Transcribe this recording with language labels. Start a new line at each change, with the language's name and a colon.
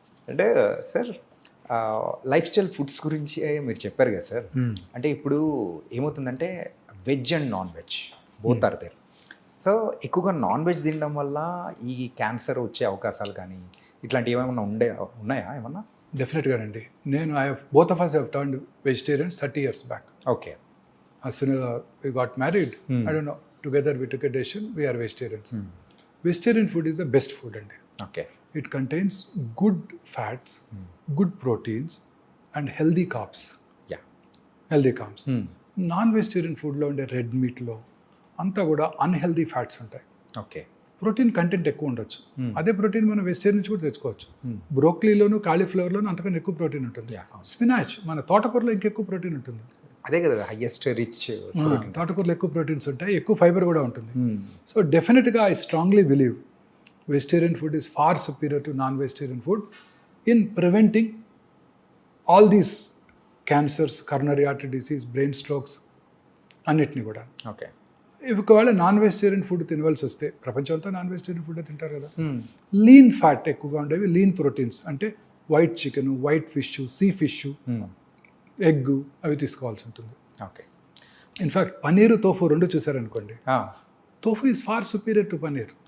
Telugu: అంటే sir life style foods గురించి మీరు చెప్పారు కదా సార్. అంటే ఇప్పుడు ఏమవుతుందంటే
English: Veg and non veg both are there.
Telugu: So ఎక్కువగా నాన్ వెజ్ తినడం వల్ల ఈ క్యాన్సర్ వచ్చే అవకాశాలు కానీ ఇట్లాంటివి ఏమైనా ఉన్నాయా ఏమన్నా? డెఫినెట్గానండి. నేను
English: Both of us have turned vegetarians 30 years back. Okay. As soon as we got married, I don't know, together we took a decision, we are vegetarians. Vegetarian food is the best food అండి. Okay. It contains good fats, good proteins and healthy carbs. Healthy carbs.
Telugu: Non vegetarian ఫుడ్లో ఉండే red మీట్లో అంతా కూడా unhealthy fats ఉంటాయి.
English: Okay.
Telugu: Protein content ఎక్కువ ఉండొచ్చు. అదే ప్రోటీన్ మనం వెజిటేరియన్ నుంచి కూడా తెచ్చుకోవచ్చు. బ్రోక్లీలోను కాలీఫ్లవర్లోను అంతకన్నా ఎక్కువ ప్రోటీన్ ఉంటుంది. స్పినాచ్, మన తోటకూరలో ఇంకెక్కువ ప్రోటీన్ ఉంటుంది. అదే కదా హైయెస్ట్ రిచ్. తోటకూరలో ఎక్కువ ప్రోటీన్స్ ఉంటాయి, ఎక్కువ ఫైబర్ కూడా ఉంటుంది.
English: so డెఫినెట్గా I strongly believe vegetarian food is far superior to non-vegetarian food in preventing all these cancers, coronary artery disease, brain strokes
Telugu: అన్నిటిని కూడా.
English: Okay.
Telugu: ఒకవేళ నాన్ వెజిటేరియన్ ఫుడ్ తినవలసి వస్తే, ప్రపంచం అంతా నాన్ వెజిటేరియన్ ఫుడ్ తింటారు కదా, లీన్ ఫ్యాట్ ఎక్కువగా ఉండేవి, లీన్ ప్రోటీన్స్ అంటే white chicken, white fish, sea fish, egg అవి తీసుకోవాల్సి ఉంటుంది. ఓకే.
English: in fact paneer, tofu
Telugu: రెండు చూసారనుకోండి,
English: Tofu is far superior to paneer.